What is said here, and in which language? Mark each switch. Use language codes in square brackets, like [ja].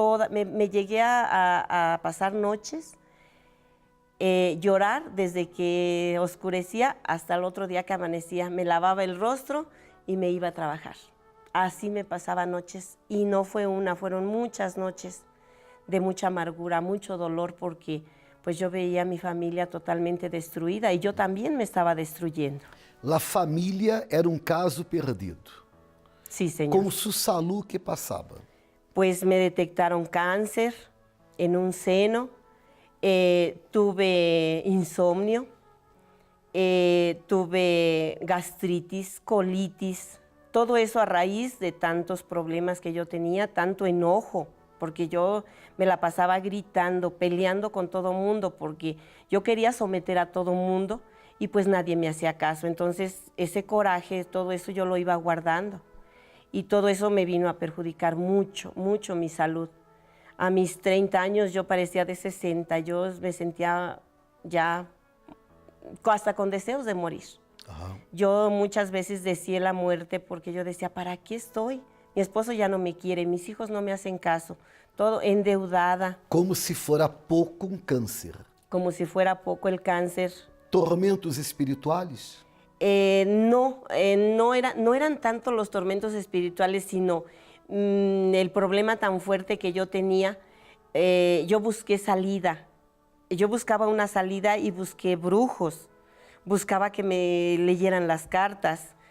[es] Me llegué a pasar noches, llorar desde que oscurecía hasta el otro día que amanecía. Me lavaba el rostro y me iba a trabajar. Así me pasaba noches, y no fue una, fueron muchas noches de mucha amargura, mucho dolor, porque pues yo veía a mi familia totalmente destruida y yo también me estaba destruyendo. [pt] La família era um caso perdido. [es] Sí, señor. [pt] Com sua saúde, que passava? [es] Pues me detectaron cáncer en un seno, tuve insomnio, tuve gastritis, colitis, todo eso a raíz de tantos problemas que yo tenía, tanto enojo porque yo me la pasaba gritando, peleando con todo mundo, porque yo quería someter a todo mundo y pues nadie me hacía caso. Entonces ese coraje, todo eso yo lo iba guardando y todo eso me vino a perjudicar mucho, mucho mi salud. A mis 30 años yo parecía de 60, yo me sentía ya hasta con deseos de morir. Aham. Yo muchas veces decía la muerte porque yo decía, ¿para qué estoy? Mi esposo ya no me quiere, mis hijos no me hacen caso, todo endeudada, [pt] Como se fora pouco câncer. [es] como si fuera poco el cáncer. Tormentos espirituales? No eran tanto los tormentos espirituales, sino el problema tan fuerte que yo tenía. Yo busqué salida, yo buscaba una salida y busqué brujos, buscaba que me leyeran las cartas.